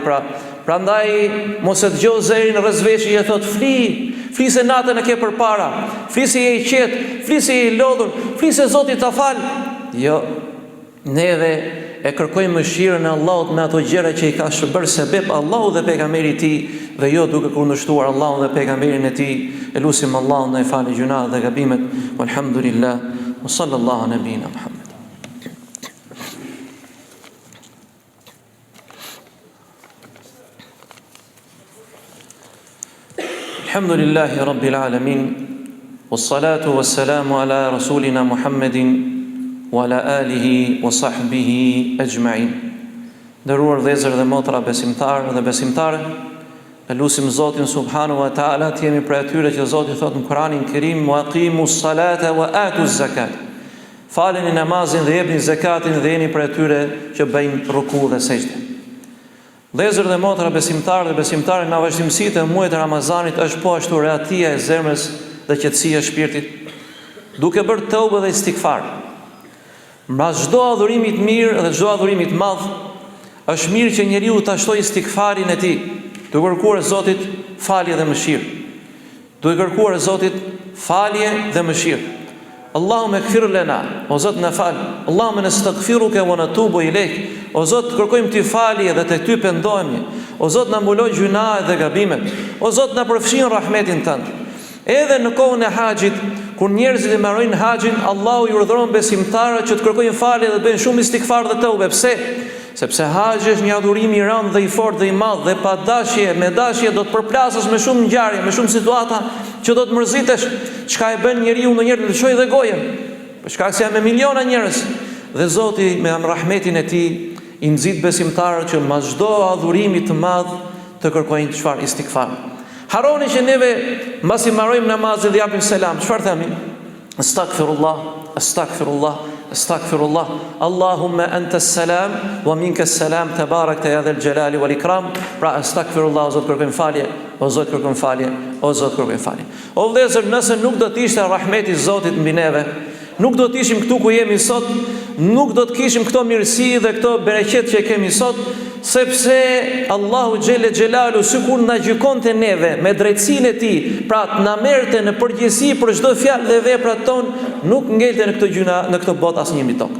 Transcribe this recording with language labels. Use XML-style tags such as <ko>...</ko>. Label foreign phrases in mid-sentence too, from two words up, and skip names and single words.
<sq>Prandaj mos e dëgjoj zërin rreth veshit e thot fli se natën e ke përpara, fli se je i qetë, fli se je i lodhur, fli se Zoti ta fal. Jo, neve e kërkojmë mëshirën e Allahut me ato gjëra që i ka shpërë sebeb Allahu dhe pejgamberi i tij, dhe jo duke kundërshtuar Allahun dhe pejgamberin e tij. Elusim Allahun dhe i falë gjunat dhe gabimet.</sq> <ar>والحمد لله وصلى الله على نبينا محمد الحمد لله رب العالمين والصلاة والسلام على رسولنا محمد وعلى آله وصحبه أجمعين.</ar> <sq>Nderuar vëllezër dhe motra besimtarë dhe besimtare, elusim Zotin</sq> <ar>سبحانه وتعالى</ar> <sq>të jemi prej atyre që Zoti thot në Kur'anin Kerim,</sq> <ar>وأقيموا الصلاة وآتوا الزكاة.</ar> <sq>Faleni namazin dhe jepni zakatin dhe jeni prej atyre që bëjnë ruku dhe sejdë. Vëllezër dhe motra besimtarë dhe besimtare, nga vazhdimsitë e muajit të Ramazanit është po ashtu rehatia e zemrës dhe qetësia e shpirtit. duke bërë tëubë dhe istikfar. Mbas çdo adhurimi të mirë dhe çdo adhurimi të madh, është mirë që njeriu ta shtojë istikfarin e tij, duke kërkuar Zotit falje dhe mëshirë. Duke kërkuar Zotit falje dhe mëshirë.</sq> <ar>اللهم اغفر لنا,</ar> <sq>o Zot na fal.</sq> <ar>اللهم نستغفرك ونتوب إليك.</ar> <sq>O Zot, kërkojmë ti falje dhe te ty pendohemi. O Zot, na mbuloj gjunahet dhe gabimet. O Zot, na përfshin rahmetin tënd. Edhe në kohën e haxhit, kur njerëzit e mbarojnë haxhin, Allahu i urdhëron besimtarët që të kërkojnë falje dhe bëjnë shumë istikfar dhe tëubë. Pse? Sepse haxhi është një adhurim i rëndë dhe i fortë dhe i madh, dhe pa dashje, me dashje do të përplasësh me shumë ngjarje, me shumë situata që do të mërzitesh. Çka e bën njeriu ndonjëherë të lëshojë dhe gojen, për shkak se janë me miliona njerëz. Dhe Zoti me rahmetin e tij i nxit besimtarët që mas çdo adhurimi të madh të kërkojnë çfarë istikfar. Haroni që neve mbasi mbarojmë namazin dhe japim selam, çfarë themi?</sq> <ar>أستغفر الله أستغفر الله أستغفر الله. اللهم أنت السلام ومنك السلام تباركت يا ذا الجلال والإكرام.</ar> <sq>Pra astaghfirullah, o Zot kërkojmë falje, o Zot kërkojmë falje, o Zot kërkojmë falje. O vëllezër, nëse nuk do të ishte rahmeti i Zotit mbi neve, nuk do të ishim këtu ku jemi sot, nuk do të kishim këto mirësi dhe këto bereqet që kemi sot, sepse Allahu</sq> <ar>جل جلاله</ar> <sq>sikur na gjykonte neve me drejtsinë e tij, pra të na merrte në përgjegjësi për çdo fjalë dhe veprat ton, nuk ngelte në këtë gjuna, në këtë botë asnjë mbi tokë.</sq>